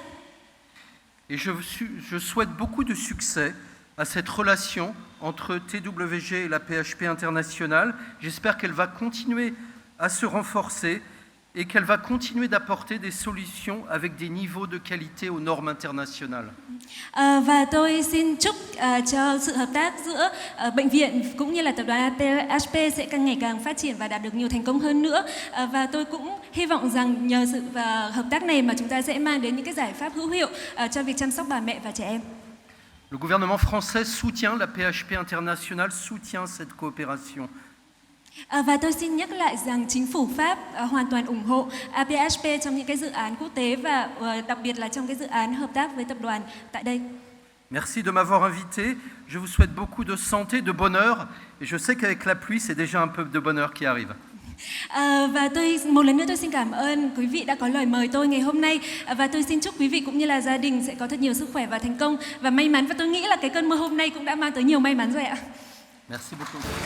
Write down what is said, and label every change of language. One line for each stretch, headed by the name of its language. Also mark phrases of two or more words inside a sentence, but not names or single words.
French: Et je souhaite beaucoup de succès à cette relation entre TWG et la PHP internationale. J'espère qu'elle va continuer à se renforcer et qu'elle va continuer d'apporter des solutions avec des niveaux de qualité aux normes internationales.
Vietnamese: Và tôi xin chúc cho sự hợp tác giữa bệnh viện cũng như là tập đoàn APHP sẽ càng ngày càng phát triển và đạt được nhiều thành công hơn nữa. Và tôi cũng hy vọng rằng nhờ sự hợp tác này mà chúng ta sẽ mang đến những cái giải pháp hữu hiệu cho việc chăm sóc bà mẹ và trẻ em.
French: Le gouvernement français soutient la PHP internationale, soutient cette coopération.
Vietnamese: Và tôi xin nhắc lại rằng chính phủ Pháp hoàn toàn ủng hộ APHP trong những cái dự án quốc tế và đặc biệt là trong cái dự án hợp tác với tập đoàn tại đây.
French: Merci de m'avoir invité. Je vous souhaite beaucoup de santé, de bonheur. Et je sais qu'avec la pluie, c'est déjà un peu de bonheur qui arrive.
Vietnamese: Và tôi một lần nữa tôi xin cảm ơn quý vị đã có lời mời tôi ngày hôm nay, và tôi xin chúc quý vị cũng như là gia đình sẽ có thật nhiều sức khỏe và thành công và may mắn, và tôi nghĩ là cái cơn mưa hôm nay cũng đã mang tới nhiều may mắn rồi ạ.
French: Merci beaucoup.